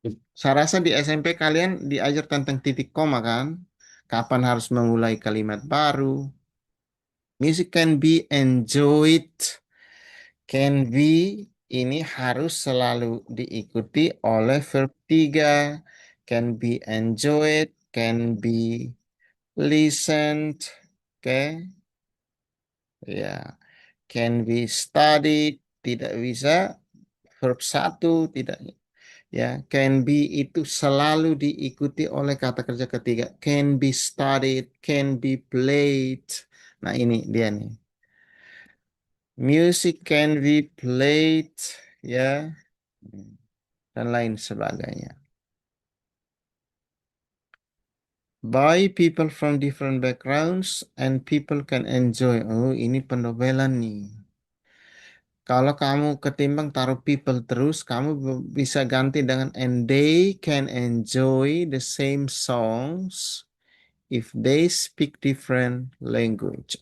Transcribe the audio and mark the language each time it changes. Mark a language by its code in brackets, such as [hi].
[id] Saya rasa di SMP kalian diajar tentang titik koma kan? Kapan harus memulai kalimat baru? [en] Music can be enjoyed. [id] Can be ini harus selalu diikuti oleh verb 3. [en] Can be enjoyed, can be listened. [id] Oke, ya. [en] Can be studied, [id] tidak bisa verb 1, tidak. Ya, can be itu selalu diikuti oleh kata kerja ketiga. [en] Can be studied, can be played. [id] Nah, ini dia nih. [en] Music can be played, ya, [id] dan lain sebagainya. [en] By people from different backgrounds and people can enjoy. [id] Oh, ini pendobelan nih. Kalau kamu ketimbang taruh people terus, kamu bisa ganti dengan [en] and they can enjoy the same songs if they speak different language.